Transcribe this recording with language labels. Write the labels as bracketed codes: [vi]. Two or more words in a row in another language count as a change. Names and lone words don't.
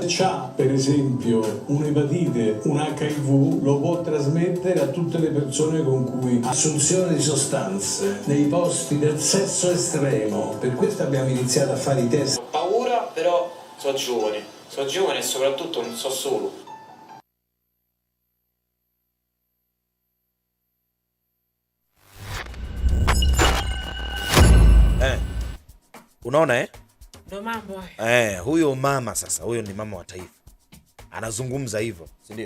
[it] C'ha per esempio un'epatite, un HIV, lo può trasmettere a tutte le persone con cui assunzione di sostanze nei posti del sesso estremo. Per questo abbiamo iniziato a fare i test. Ho paura, però sono giovane e soprattutto non so solo. [sw] Unaona Ndo mambo. Huyo mama sasa, huyo ni mama wa taifa. Anazungumza hivyo, si ndio?